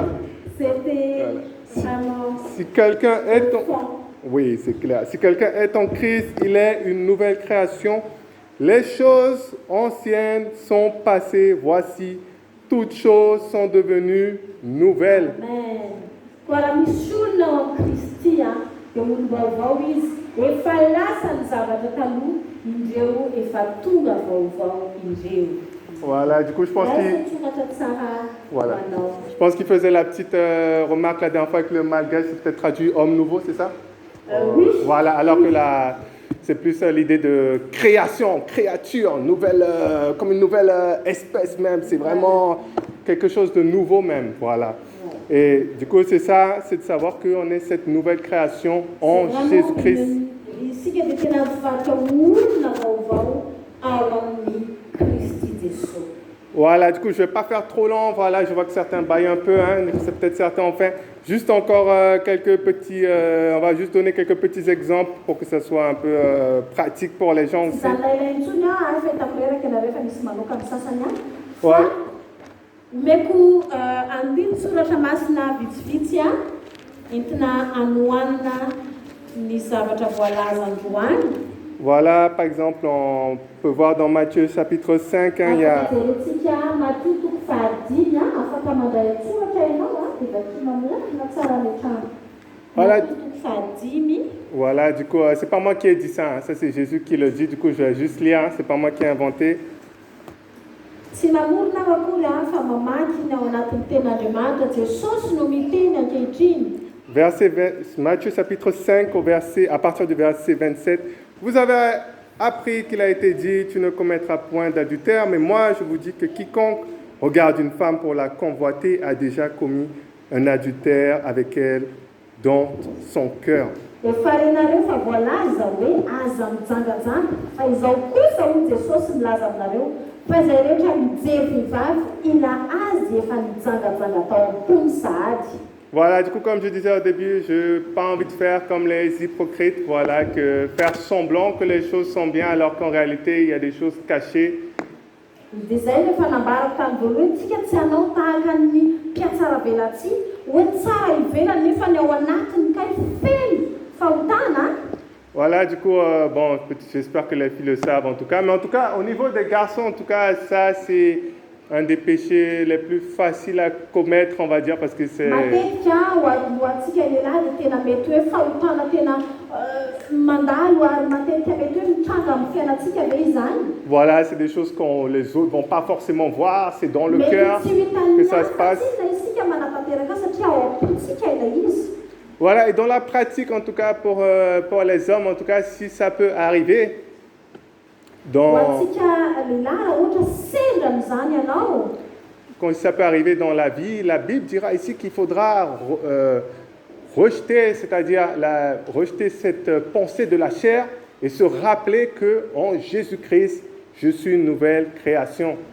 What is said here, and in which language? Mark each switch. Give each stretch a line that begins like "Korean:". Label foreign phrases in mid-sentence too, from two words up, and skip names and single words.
French: C'était Voilà. vraiment Si quelqu'un est en... fond. Oui, c'est clair. Si quelqu'un est en Christ, il est une nouvelle création. Les choses anciennes sont passées. Voici, toutes choses sont devenues nouvelles. Amen.
Malagasy: Koa misy olona ao amin'ny Kristy a, dia olo vaovao izy. Efa lasa ny zavatra taloha, indreo efa tonga vaovao indreo.
French: Voilà, du coup, je pense qu'il
Malagasy: Soratra tsara
French: Voilà.
Malagasy: manao.
French: je pense qu'il faisait la petite remarque la dernière fois que le malgache, c'est peut-être traduit homme nouveau, c'est ça? Oui. Voilà, alors que là, c'est plus l'idée de création, créature, nouvelle, comme une nouvelle espèce même. C'est vraiment quelque chose de nouveau même, voilà. Et du coup, c'est ça, c'est de savoir qu'on est cette nouvelle création en Jésus-Christ.
Malagasy: Isika dia tena mivadika olona vaovao ao amin'ny Kristy Jesosy.
French: Voilà, du coup, je ne vais pas faire trop long. Voilà, je vois que certains baillent un peu, hein, c'est peut-être certains ont fait. Juste encore quelques petits, on va juste donner quelques petits exemples pour que ça soit un peu pratique pour les gens aussi.
Malagasy: Izany intsony a fetakoreraka na rehefa misy manoka amin'ny sasany a.
French: Voilà.
Malagasy: Meko andiny soratra masina vitsivitsy a entina anohanana ny zavatra voalaza androany.
French: Voilà, par exemple, on peut voir dans Matthieu chapitre 5, hein, il y a...
Malagasy: Jerentsika matotoko fahadimy a afaka mandray soratra ianao a dia vakiana milatina tsara le trano.
French: Voilà.
Malagasy: Matotoko fahadimy.
French: Voilà, du coup, c'est pas moi qui ai dit ça, hein, ça c'est Jésus qui le dit, du coup je vais juste lire, hein, c'est pas moi qui ai inventé.
Malagasy: Tsy namorona akory a fa mamaky ny ao anatin'ny ten'Andriamanitra Jesosy no miteny ankehitriny.
French: Matthieu chapitre 5, à partir du verset 27. Vous avez appris qu'il a été dit, tu ne commettras point d'adultère, mais moi je vous dis que quiconque regarde une femme pour la convoiter a déjà commis un adultère avec elle dans son cœur.
Malagasy: Efa renareo fa voalaza hoe aza mijangajanga fa izao kosa hoy Jesosy milaza aminareo fa izay rehetra mijery vehivavy ila azy efa mijangajanga tao am-pony sahady.
French: Voilà, du coup, comme je disais au début, je n'ai pas envie de faire comme les hypocrites, voilà, que faire semblant que les choses sont bien alors qu'en réalité, il y a des choses cachées.
Malagasy: Dia zay le fanambarako tany voalohany tsika tsy hanao tahaka ny mpiatsara velatsia hoe tsara ivelany nefa ny ao anatiny kay feno fahotana.
French: Voilà, du coup, bon, j'espère que les filles le savent en tout cas. Mais en tout cas, au niveau des garçons, en tout cas, ça, c'est un des péchés les plus faciles à commettre, on va dire, parce que c'est...
Malagasy: Matetika ho antsika lehilahy dia tena mety hoe fahotana tena mandalo ary matetika mety hoe mitranga amin'ny fiainantsika ve izany.
French: Voilà, c'est des choses que les autres vont pas forcément voir, c'est dans le cœur
Malagasy: Mety tsy hitan'ny
French: que ça se passe.
Malagasy: hafa isika manatanteraka satria ao am-pontsika ilay izy.
French: Voilà, et dans la pratique, en tout cas, pour les hommes, en tout cas, si ça peut arriver, quand ça peut arriver dans la vie, la Bible dira ici qu'il faudra rejeter, c'est-à-dire rejeter cette pensée de la chair et se rappeler qu'en Jésus-Christ, je suis une nouvelle création.